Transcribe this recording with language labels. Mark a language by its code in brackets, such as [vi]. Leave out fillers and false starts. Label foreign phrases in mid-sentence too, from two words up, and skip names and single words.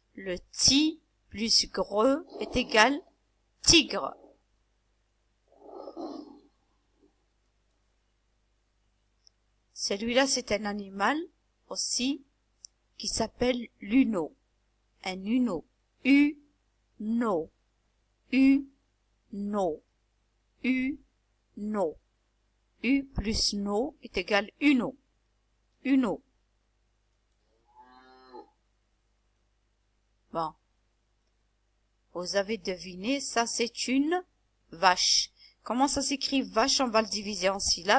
[fr] Le ti plus gre est égal tigre. Celui-là, c'est un animal aussi qui s'appelle l'uno. Un uno. U-no. U-no. U-no. U plus no est égal uno. Uno. Bon. Vous avez deviné, ça c'est une vache. Comment ça s'écrit vache? On va le diviser en syllabes.